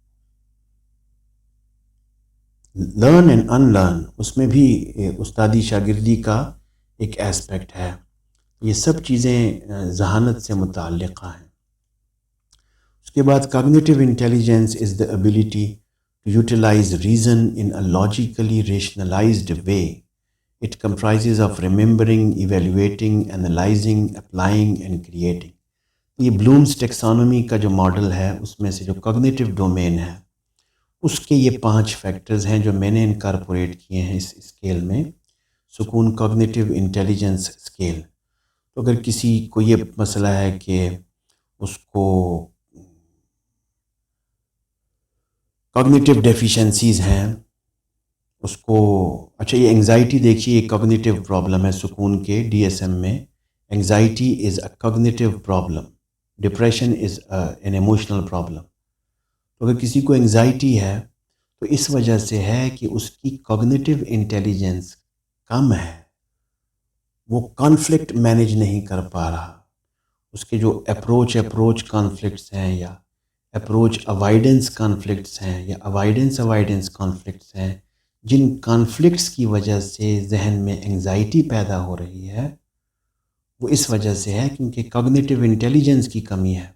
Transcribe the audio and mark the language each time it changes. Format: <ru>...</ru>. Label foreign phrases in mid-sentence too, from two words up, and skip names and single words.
<en>learn and unlearn,</en> <ur>اس میں بھی استادی شاگردی کا ایک ایسپیکٹ ہے. یہ سب چیزیں ذہانت سے متعلقہ ہیں. اس کے بعد</ur> <en>cognitive intelligence is the ability to utilize reason in a logically rationalized way. It comprises of remembering, evaluating, analyzing, applying and creating.</en> <ur>یہ بلومز ٹیکسانومی کا جو ماڈل ہے، اس میں سے جو</ur> <en>cognitive domain</en> <ur>ہے، اس کے یہ 5 فیکٹرز ہیں جو میں نے انکارپوریٹ کیے ہیں اس اسکیل میں. سکون</ur> <en>cognitive intelligence scale.</en> <ur>تو اگر کسی کو یہ مسئلہ ہے کہ اس کو</ur> <en>cognitive deficiencies</en> <ur>ہیں، اس کو اچھا یہ انگزائٹی دیکھیے ایک</ur> <en>cognitive problem</en> <ur>ہے سکون کے ڈی ایس ایم میں.</ur> <en>anxiety is a cognitive problem, depression is an emotional problem.</en> <ur>تو اگر کسی کو انگزائٹی ہے تو اس وجہ سے ہے کہ اس کی</ur> <en>cognitive intelligence</en> <ur>کم ہے، وہ</ur> <en>conflict manage</en> <ur>نہیں کر پا رہا. اس کے جو</ur> <en>approach conflicts</en> <ur>ہیں یا</ur> <en>approach avoidance conflicts</en> <ur>ہیں یا</ur> <en>avoidance conflicts</en> <ur>ہیں، جن کانفلکٹس کی وجہ سے ذہن میں انگزائٹی پیدا ہو رہی ہے، وہ اس وجہ سے ہے کیونکہ</ur> <en>cognitive intelligence</en> <ur>کی کمی ہے.</ur>